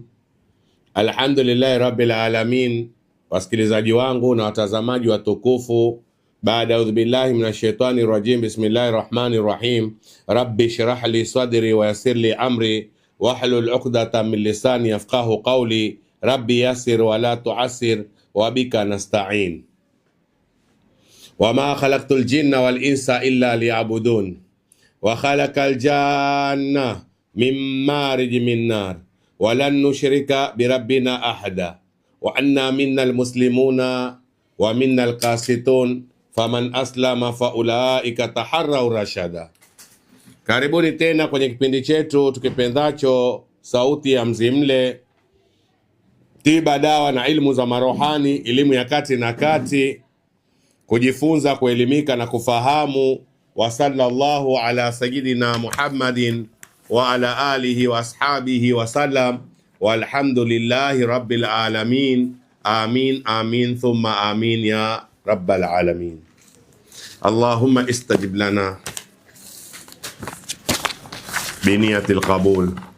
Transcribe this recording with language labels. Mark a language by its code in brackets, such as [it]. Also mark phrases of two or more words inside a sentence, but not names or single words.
[ar] الحمد لله رب العالمين. [sw] Wasikilizaji wangu na watazamaji watukufu, baada [ar] أعوذ بالله من الشيطان الرجيم بسم الله الرحمن الرحيم. رب اشرح لي صدري ويسر لي أمري واحلل عقدة من لساني يفقهوا قولي. رب يسر ولا تعسر وبك نستعين. وما خلقت الجن والإنس إلا ليعبدون. وخلق الجان من مارج من نار ولن نشرك بربنا أحدا وأنا منا المسلمون ومنا القاسطون فمن أسلم فأولئك تحروا رشدا. [sw] Karibuni tena kwenye kipindi chetu tukipendacho Sauti ya Mzimle, tiba, dawa na ilmu za marohani, elimu ya kati na kati, kujifunza, kuelimika na kufahamu. [ar] وصلى الله على سيدنا محمد وعلى آله وأصحابه وسلم والحمد لله رب العالمين. آمين آمين ثم آمين يا رب العالمين. اللهم استجب لنا بنية القبول.